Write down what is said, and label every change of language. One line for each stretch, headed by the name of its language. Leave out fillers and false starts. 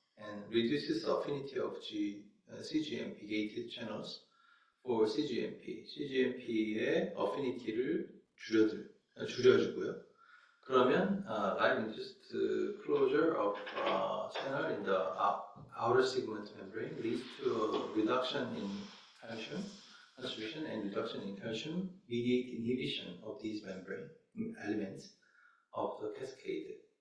English: And reduces the affinity of cGMP gated channels for cGMP.
Korean: cGMP의 affinity를 줄여주고요. 그러면
English: live-induced closure of channel in the outer segment membrane leads to a reduction in calcium concentration and reduction in calcium mediate inhibition of these membrane elements of the cascade.